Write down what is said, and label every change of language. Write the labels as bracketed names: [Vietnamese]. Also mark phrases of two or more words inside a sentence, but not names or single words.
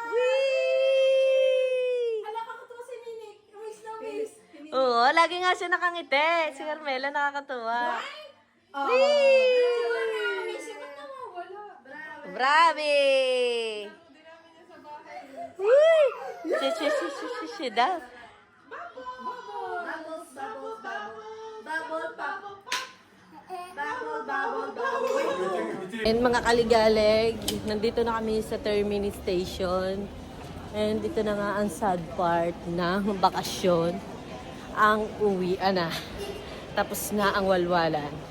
[Filipino] Whee! Alam ako to si Ninik. Miss na miss. Oo, lagi nga siya nakangiti. Si Carmela nakakatuwa. Oh. Whee! Miss, ba't nawawala? [Italian] Bravo. Bravi! Whee! [Filipino] Si daw. [English] Bubbles, bubbles, bubbles. Bubble, bubble, bubble, bubble, bubble. [Filipino] And mga kaligalig, nandito na kami sa Termini Station. And dito na nga ang [English] sad part [Filipino] ng bakasyon. Ang uwian na. Tapos na ang walwalan.